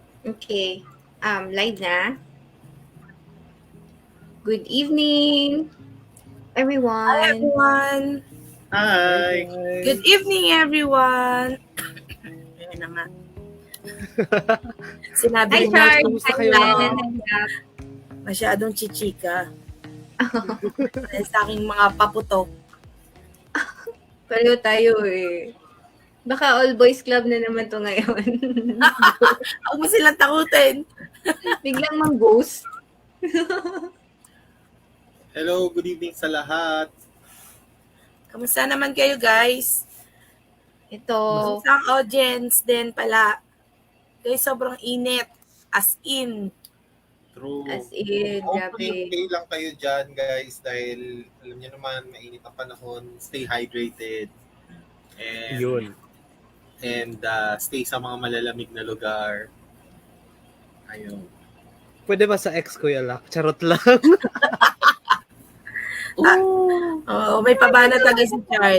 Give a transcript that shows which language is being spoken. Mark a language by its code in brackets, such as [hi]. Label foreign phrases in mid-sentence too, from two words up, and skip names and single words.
[en] Okay. Live na. Good evening, Hi everyone. everyone! Hi Hi. Good guys! evening everyone! [tl] Ayan na nga. Sinabi [en] Hi, [tl] rin Kamusta, Chard. natin kamusta [en] Hi, [tl] kayo [en] Glenn. [tl] lahat? [en] And Gab. [tl] masyadong chichika. Dahil sa aking mga paputok. Pareho tayo eh. Baka [en] all boys club [tl] na naman to ngayon. Huwag mo silang takutin. Biglang mang-ghost. [en] Hello, good evening [tl] sa lahat. Kamusta naman kayo guys? Ito. Kamusta ang audience din pala? Guys, sobrang init. [en] As in. True. As in, Hopefully, [tl] grabe. okay lang kayo dyan, guys, dahil alam niyo naman, mainit ang panahon. [en] Stay hydrated. [tl] Yun. [en] And stay [tl] sa mga malalamig na lugar. Ayun. Pwede ba sa ex Kuya Lak? Charot lang. Oh, may pabanat agad si Chard.